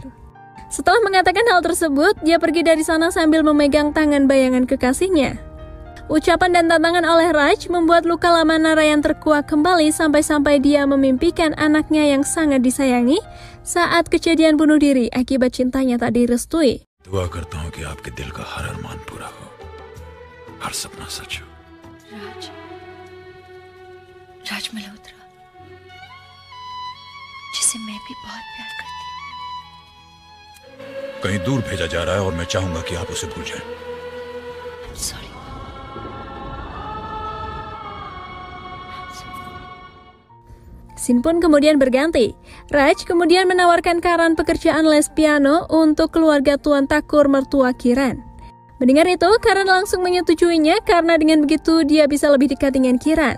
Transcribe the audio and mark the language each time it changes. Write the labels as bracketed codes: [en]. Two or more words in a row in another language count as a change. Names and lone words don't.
[id] Setelah mengatakan hal tersebut, dia pergi dari sana sambil memegang tangan bayangan kekasihnya. Ucapan dan tantangan oleh Raj membuat luka lama Narayan terkuak kembali sampai-sampai dia memimpikan anaknya yang sangat disayangi saat kejadian bunuh diri akibat cintanya tak direstui. [hi] दुआ करता हूँ कि आपके दिल का हर अरमान पूरा हो, हर सपना सच हो। राज मल्होत्रा, जिसे मैं भी बहुत प्यार करती हूँ। कहीं दूर भेजा जा रहा है और मैं चाहूंगा कि आप उसे भूल जाएं। [en] Sorry. [id] Scene pun kemudian berganti. Raj kemudian menawarkan Karan pekerjaan les piano untuk keluarga Tuan Thakur mertua Kiran. Mendengar itu, Karan langsung menyetujuinya karena dengan begitu dia bisa lebih dekat dengan Kiran.